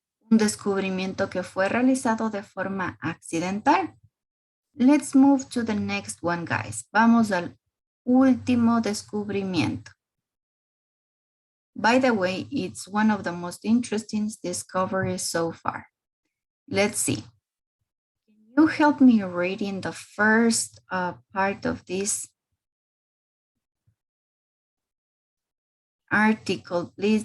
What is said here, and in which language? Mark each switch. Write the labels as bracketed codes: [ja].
[es] Un descubrimiento que fue realizado de forma accidental. [en] Let's move to the next one, guys. [es] Vamos al último descubrimiento. [en] By the way, it's one of the most interesting discoveries so far. Let's see. Can you help me reading the first part of this article, please?